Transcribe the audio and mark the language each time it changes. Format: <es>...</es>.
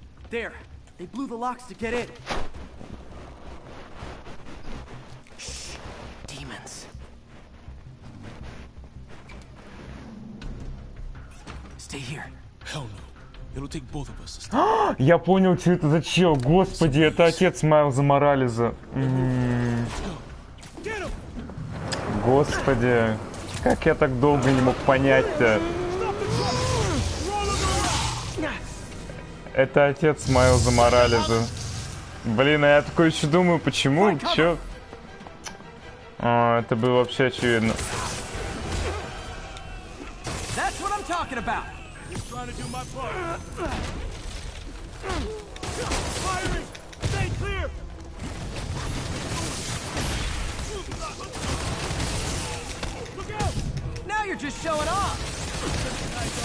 <en>There. They blew the locks to get in. Shh. Demons. Stay here. Hell no. It'll take both of us to stop.</en> <ru>Я понял, что это за чел. Господи, это отец Майлза Морализа. Господи, как я так долго не мог понять-то? Это отец Майлза Морализа. Блин, а я такой еще думаю, почему? Чё? Это было вообще очевидно.</ru> <en>That's what I'm talking about. Just trying to do my part. Firing! Stay clear! Look out! Now you're just showing off.</en>